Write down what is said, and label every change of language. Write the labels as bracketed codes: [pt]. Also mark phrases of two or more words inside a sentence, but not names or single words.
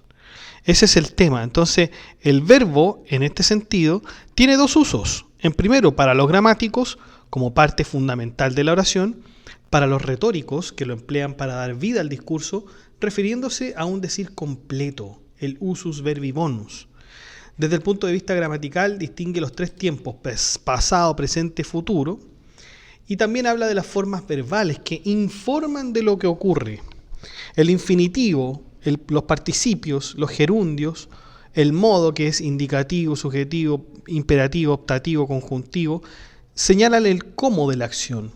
[es] Ese es el tema. Entonces, el verbo, en este sentido, tiene dos usos. En primero, para los gramáticos, como parte fundamental de la oración, para los retóricos, que lo emplean para dar vida al discurso, refiriéndose a un decir completo, el [la] usus verbi bonus. [es] Desde el punto de vista gramatical, distingue los tres tiempos, pasado, presente, futuro, y también habla de las formas verbales que informan de lo que ocurre. El infinitivo, los participios, los gerundios, el modo, que es indicativo, subjetivo, imperativo, optativo, conjuntivo, señalan el cómo de la acción.